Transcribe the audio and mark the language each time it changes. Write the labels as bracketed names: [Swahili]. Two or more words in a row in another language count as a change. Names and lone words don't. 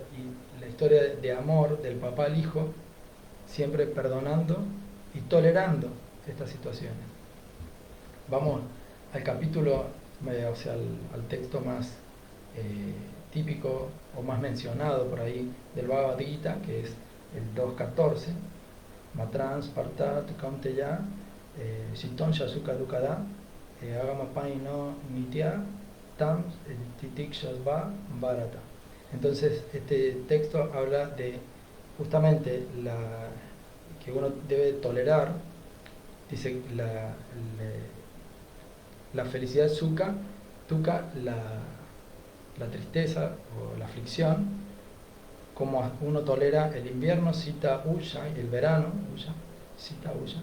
[Spanish] Y la historia de amor del papá al hijo, siempre perdonando y tolerando estas situaciones. Vamos al capítulo, o sea, al texto más típico o más mencionado por ahí del Bhagavad Gita, que es el 2.14. [Sanskrit] Matran Sparta Tukamteya Shiton Shasuka Dukada Agamapai no Nitya Tam Titikshasva Bharata. [Spanish] Entonces, este texto habla de justamente que uno debe tolerar, dice la felicidad [Sanskrit] sukha, dukkha, [Spanish] la tristeza o la aflicción, como uno tolera el invierno, [Sanskrit] sita usha, [Spanish] y el verano, [Sanskrit] usha, sita usha.